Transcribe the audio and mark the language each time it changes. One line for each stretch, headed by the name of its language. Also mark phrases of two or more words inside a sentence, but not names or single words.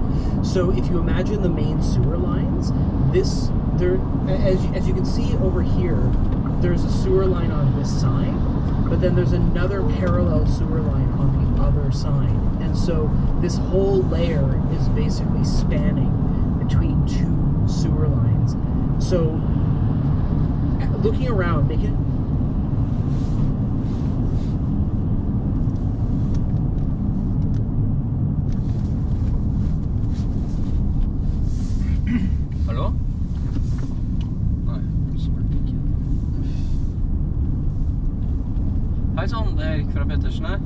English: So if you imagine the main sewer lines, as you can see over here, there's a sewer line on this side, but then there's another parallel sewer line on the other side. And so this whole layer is basically spanning between two sewer lines. So looking around, make it...
Norwegian: Hallo? Nei, svarte ikke. Hei sann, det er Erik fra Pettersen her.